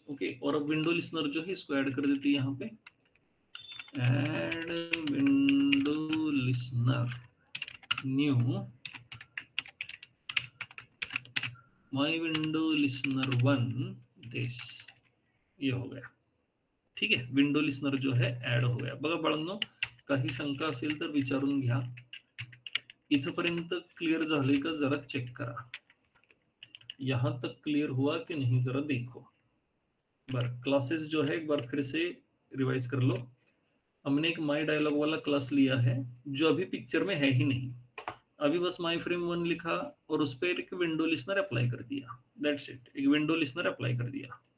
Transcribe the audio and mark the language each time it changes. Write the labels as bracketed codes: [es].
[hi] Okay, और अब window listener जो है इसको ऐड कर देते हैं यहाँ पे, add window listener knew my window listener 1 this, ये हो गया। ठीक है, विंडो लिसनर जो है ऍड हो गया। [mr] बघा बाळांनो, काही शंका असेल तर विचारून घ्या। इथपर्यंत क्लियर झाले का जरा चेक करा, [hi] यहां तक क्लियर हुआ कि नहीं जरा देखो। बार क्लासेस जो है एक बार फिर से रिवाइज कर लो। हमने एक माई डायलॉग वाला क्लास लिया है जो अभी पिक्चर में है ही नहीं, अभी बस माई फ्रेम 1 लिखा और उस पर एक विंडो लिसनर अप्लाई कर दिया, दैट्स इट, एक विंडो लिसनर अप्लाई कर दिया।